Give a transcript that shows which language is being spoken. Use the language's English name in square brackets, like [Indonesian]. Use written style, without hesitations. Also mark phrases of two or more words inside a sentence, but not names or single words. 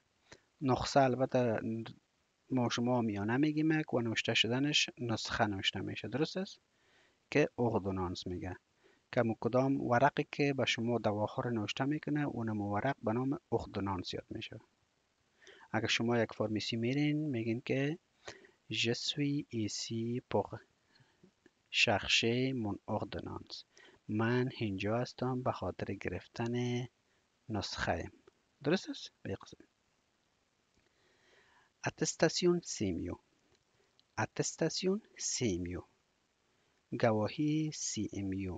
[Persian] نسخه البته ما شما میانه میگیم و نوشته شدنش نسخه نوشته میشه. درست است؟ که اوردونانس میگه که کدام ورقی که به شما دواها رو نوشته میکنه اونم ورق به نام اوردونانس یاد میشه. اگر شما یک فارمیسی میرین میگین که [French] je suis ici pour chercher mon ordonnance. [Persian] من اینجا هستم به خاطر گرفتن نسخه. درست است؟ به قسم. [French] attestation CMU, attestation CMU, گواهی CMU.